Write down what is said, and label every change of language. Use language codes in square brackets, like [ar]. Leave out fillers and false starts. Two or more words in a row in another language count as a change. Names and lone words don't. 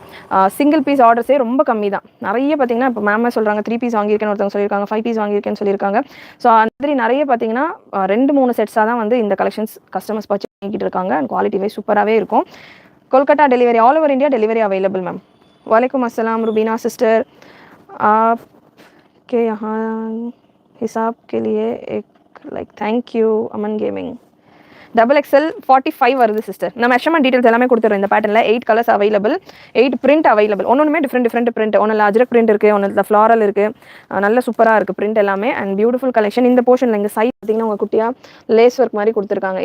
[en] single piece orders [ta] ரொம்ப கம்மி தான். நிறைய பார்த்தீங்கன்னா இப்போ மேமே சொல்கிறாங்க 3 piece வாங்கியிருக்கேன்னு ஒருத்தவங்க சொல்லியிருக்காங்க, 5 piece வாங்கியிருக்கேன்னு சொல்லியிருக்காங்க. ஸோ அந்த மாதிரி நிறைய பார்த்தீங்கன்னா 2-3 செட்ஸாக தான் வந்து இந்த [en] collections customers purchase [ta] பண்ணிக்கிட்டு இருக்காங்க. அண்ட் [en] quality wise [ta] சூப்பராகவே இருக்கும். கொல்கட்டா டெலிவரி, [en] all over India delivery available [ta] மேம். [ar] وعليكم السلام [hi] रुबीना सिस्टर, आपके यहाँ हिसाब के लिए एक लाइक [en] thank you [hi] अमन गेमिंग. [ta] XXL 45 வருது சிஸ்டர். நான் [en] measurement details [ta] எல்லாமே கொடுத்துறேன். இந்த பேட்டர்னில் 8 [en] colors available, [ta] 8 [en] print available. [ta] ஒன்றுமே [en] different print. [ta] ஒன்றில் அஜ்ரக் பிரிண்ட் இருக்குது, ஒன்றில் ஃப்ளாரல் இருக்குது. நல்ல சூப்பராக இருக்குது பிரிண்ட் எல்லாமே. [en] and beautiful collection. [ta] இந்த போர்ஷனில் இங்கே சைட் பார்த்தீங்கன்னா உங்கள் குட்டியாக [en] lace work [ta] மாதிரி கொடுத்துருக்காங்க.